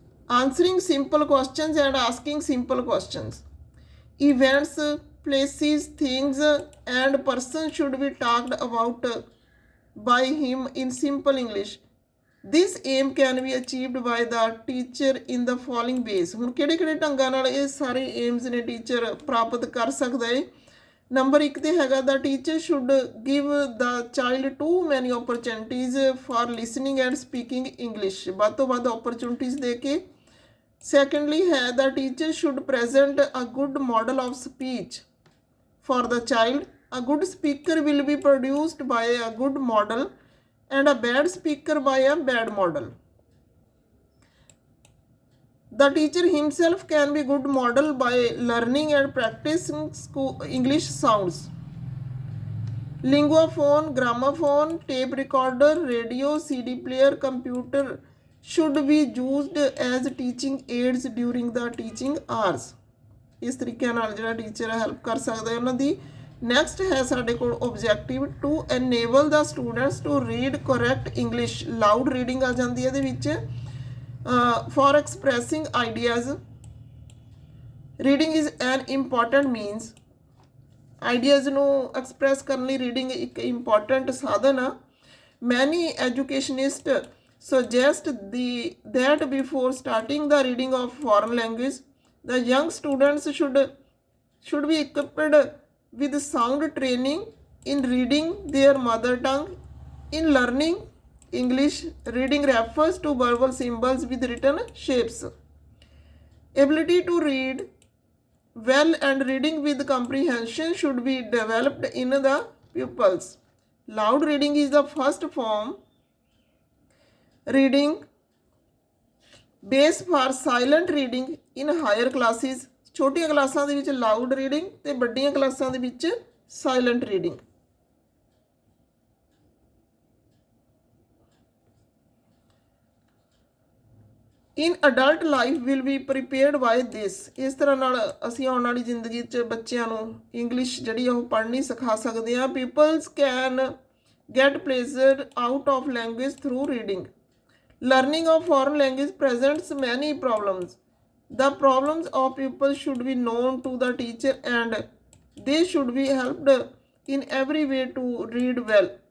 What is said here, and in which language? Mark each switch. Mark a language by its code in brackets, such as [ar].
[en] Answering simple questions and asking simple questions. Events, places, things, and persons should be talked about by him in simple English. This aim can be achieved by the teacher in the following ways. [pa] ਹੁਣ ਕਿਹੜੇ ਢੰਗਾਂ ਨਾਲ ਇਹ ਸਾਰੇ AIIMS ਨੇ teacher ਪ੍ਰਾਪਤ ਕਰ ਸਕਦਾ ਹੈ? ਨੰਬਰ 1 ਤੇ ਹੈਗਾ, [en] the teacher should give the child too many opportunities for listening and speaking English. [pa] ਵੱਧ ਤੋਂ ਵੱਧ opportunities ਦੇ ਕੇ. [en] Secondly ਹੈ, the teacher should present a good model of speech for the child. A good speaker will be produced by a good model and a bad speaker by a bad model. The teacher himself can be good model by learning and practicing English sounds. Linguaphone, gramophone, tape recorder, radio, CD player, computer should be used as teaching aids during the teaching hours. [pa] ਇਸ ਤਰੀਕੇ ਨਾਲ ਜਿਹੜਾ teacher help ਕਰ ਸਕਦਾ ਹੈ ਉਹਨਾਂ ਦੀ. Next ਹੈ ਸਾਡੇ ਕੋਲ [en] Objective to enable the students to read correct English. [pa] Loud reading ਆ ਜਾਂਦੀ ਹੈ ਇਹਦੇ ਵਿੱਚ. [en] For expressing ideas. Reading is an important means. [pa] Ideas ਨੂੰ ਐਕਸਪ੍ਰੈਸ ਕਰਨ ਲਈ ਰੀਡਿੰਗ ਇੱਕ ਇੰਪੋਰਟੈਂਟ ਸਾਧਨ ਆ. [en] Many educationist suggest that before starting the reading of foreign language, the young students should be equipped with sound training in reading their mother tongue. In learning English, reading refers to verbal symbols with written shapes. Ability to read well and reading with comprehension should be developed in the pupils. Loud reading is the first form reading base for silent reading in higher classes. [pa] ਛੋਟੀਆਂ ਕਲਾਸਾਂ ਦੇ ਵਿੱਚ loud reading ਤੇ ਵੱਡੀਆਂ ਕਲਾਸਾਂ ਦੇ ਵਿੱਚ silent reading. [en] in adult life will be prepared by this. [pa] ਇਸ ਤਰ੍ਹਾਂ ਨਾਲ ਅਸੀਂ ਆਉਣ ਵਾਲੀ ਜ਼ਿੰਦਗੀ 'ਚ ਬੱਚਿਆਂ ਨੂੰ ਇੰਗਲਿਸ਼ ਜਿਹੜੀ ਉਹ ਪੜ੍ਹਨੀ ਸਿਖਾ ਸਕਦੇ ਹਾਂ. [en] Pupils can get pleasure out of language through reading. Learning of foreign language presents many problems. The problems of pupils should be known to the teacher and they should be helped in every way to read well.